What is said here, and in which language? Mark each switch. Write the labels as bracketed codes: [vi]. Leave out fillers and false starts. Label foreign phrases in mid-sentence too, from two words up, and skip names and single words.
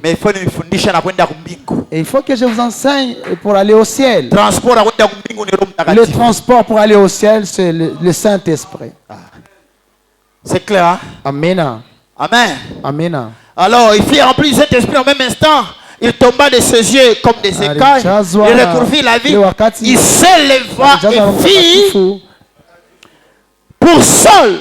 [fr] Mais il faut [sw] nifundisha na kwenda kumbingu. [fr] Et il faut que je vous enseigne pour aller au ciel. [sw] Transport na kwenda kumbingu ni Roho [fr] Le [sw] Mtakatifu. [fr] transport pour aller au ciel, c'est le Saint-Esprit. C'est clair, hein? [sw] Amina. [fr] Amen. [sw] Amina. [fr] Alors, il fut rempli de cet esprit en même instant. Il tomba de ses yeux comme des écailles. Il recouvrit la vie. Il s'éleva et fit pour Saul.